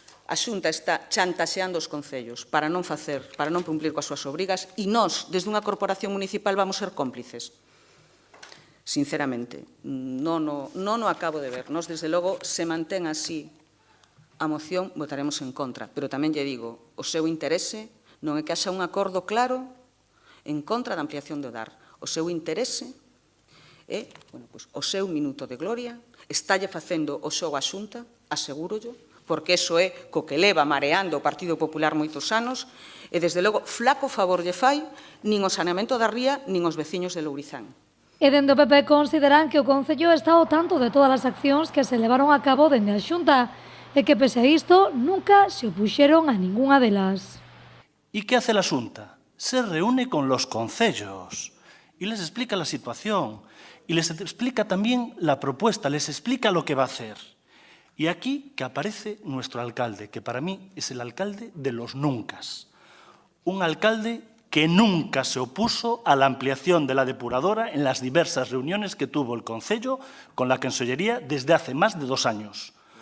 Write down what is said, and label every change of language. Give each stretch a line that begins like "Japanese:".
Galician: A Xunta está chantaxeando os concellos para non cumplir coas súas obrigas e nós, desde unha corporación municipal, vamos ser cómplices. Sinceramente, non o acabo de ver. Nós, desde logo, se mantén así a moción, votaremos en contra. Pero tamén lle digo, o seu interese non é que haxa un acordo claro en contra da ampliación do DAR. O seu interese é, o seu minuto de gloria, estalle facendo o xogo á Xunta, asegúrollo, porque iso é co que leva mareando o Partido Popular moitos anos, e, desde logo, flaco favor lle fai nin o saneamento da ría, nin os veciños de Lourizán. E dende o PP consideran que o Concello está ao tanto de todas as accións que se levaron a cabo dende a Xunta e que, pese a isto, nunca se opuxeron a ningunha delas.
Spanish: ¿Y qué hace la Xunta? Se reúne con los concellos y les explica la situación y les explica también la propuesta, les explica lo que va a hacer. Y aquí que aparece nuestro alcalde, que para mí es el alcalde de los nuncas. Un alcalde que nunca se opuso a la ampliación de la depuradora en las diversas reuniones que tuvo el Concello con la Consellería desde hace más de 2 años.